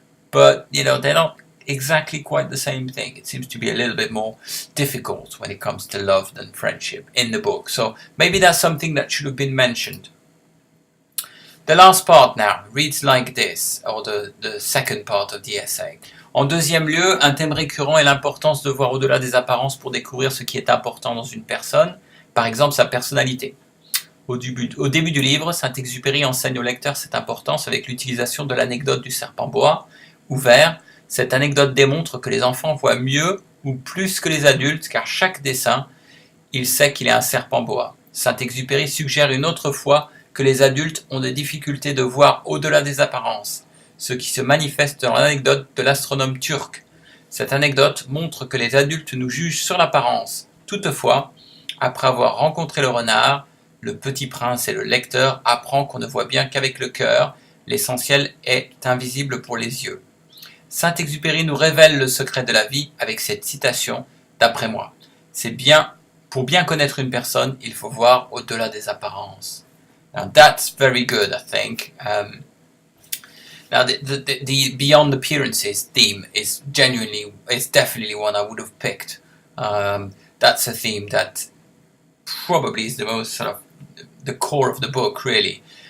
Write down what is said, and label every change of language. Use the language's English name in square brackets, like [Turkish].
[English] But, they're not exactly quite the same thing. It seems to be a little bit more difficult when it comes to love than friendship in the book. So maybe that's something that should have been mentioned. The last part now reads like this, or the second part of the essay. [French] En deuxième lieu, un thème récurrent est l'importance de voir au-delà des apparences pour découvrir ce qui est important dans une personne, par exemple sa personnalité. Au début du livre, Saint-Exupéry enseigne au lecteur cette importance avec l'utilisation de l'anecdote du serpent bois. Ouvert, cette anecdote démontre que les enfants voient mieux ou plus que les adultes, car chaque dessin, il sait qu'il est un serpent boa. Saint-Exupéry suggère une autre fois que les adultes ont des difficultés de voir au-delà des apparences, ce qui se manifeste dans l'anecdote de l'astronome turc. Cette anecdote montre que les adultes nous jugent sur l'apparence. Toutefois, après avoir rencontré le renard, le petit prince et le lecteur apprend qu'on ne voit bien qu'avec le cœur, l'essentiel est invisible pour les yeux. Saint-Exupéry nous révèle le secret de la vie avec cette citation, d'après moi. Pour bien connaître une personne, il faut voir au-delà des apparences. [English] Now that's very good, I think. Now the beyond appearances theme is definitely one I would have picked. That's a theme that probably is the most sort of the core of the book, really.